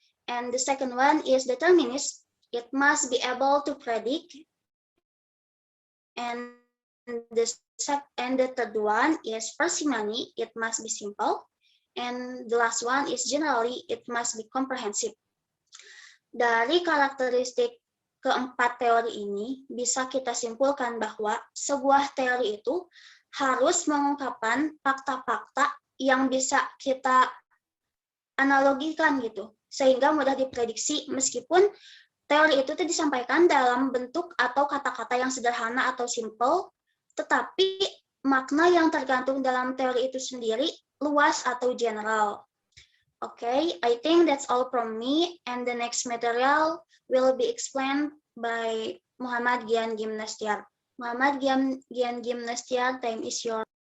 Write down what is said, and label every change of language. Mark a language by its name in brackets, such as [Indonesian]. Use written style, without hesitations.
[English] And the second one is determinism, it must be able to predict. And the third one is parsimony, it must be simple. And the last one is generally, it must be comprehensive. [Indonesian] Dari karakteristik keempat teori ini, bisa kita simpulkan bahwa sebuah teori itu harus mengungkapkan fakta-fakta yang bisa kita analogikan gitu, sehingga mudah diprediksi meskipun teori itu disampaikan dalam bentuk atau kata-kata yang sederhana atau simple, tetapi makna yang tergantung dalam teori itu sendiri luas atau general. [English] Okay, I think that's all from me, and the next material will be explained by Muhammad Gian Gimnastiar. Muhammad Gian Gimnastiar, time is yours.